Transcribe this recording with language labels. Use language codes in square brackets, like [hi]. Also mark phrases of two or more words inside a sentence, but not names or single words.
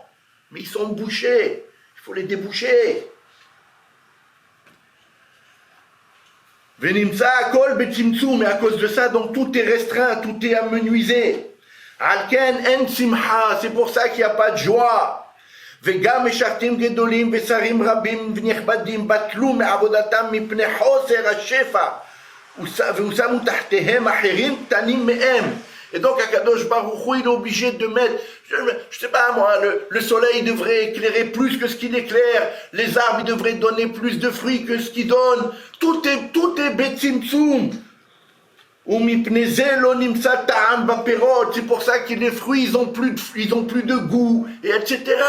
[fr] Mais ils sont bouchés. Il faut les déboucher. [he] ונמצא הכל בצמצום, [fr] mais à cause de ça, donc tout est restreint, tout est amenuisé. [he] על כן אין שמחה, [fr] c'est pour ça qu'il n'y a pas de joie. [he] וגם משרתים גדולים ושרים רבים ונכבדים בטלו מעבודתם מפני חוסר השפע ושמו תחתיהם אחרים קטנים מהם. [fr] Et donc [he] הקדוש ברוך הוא, [fr] il est obligé de mettre, je sais pas moi, le soleil devrait éclairer plus que ce qu'il éclaire, les arbres ils devraient donner plus de fruits que ce qu'ils donnent, tout est betzimtzum. C'est pour ça que les fruits ils ont plus de goût, et etc.